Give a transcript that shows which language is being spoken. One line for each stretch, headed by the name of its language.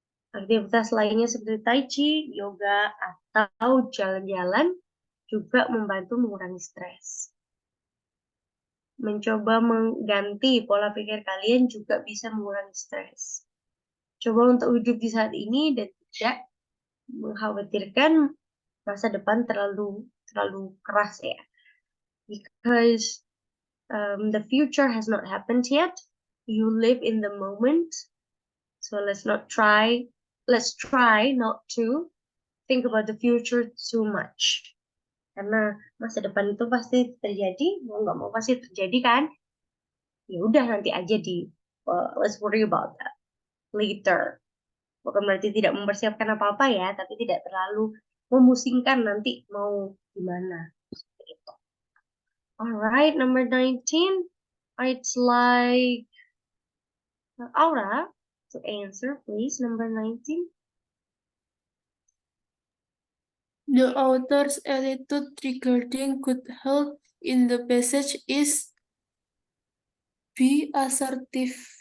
Indonesian: Aktivitas lainnya seperti Tai Chi, yoga, atau jalan-jalan juga membantu mengurangi stres. Mencoba mengganti pola pikir kalian juga bisa mengurangi stres. Coba untuk hidup di saat ini dan tidak mengkhawatirkan masa depan terlalu keras ya.
English: Because the future has not happened yet. You live in the moment. So let's try not to think about the future too much.
Indonesian: Karena masa depan itu pasti terjadi, mau nggak mau pasti terjadi kan? Ya udah nanti aja
English: let's worry about that later.
Indonesian: Bukan berarti tidak mempersiapkan apa-apa ya, tapi tidak terlalu memusingkan nanti mau gimana. Gitu.
English: Alright, number 19. It's like Aura to answer, please. Number 19. The author's attitude regarding good health in the passage is be assertive.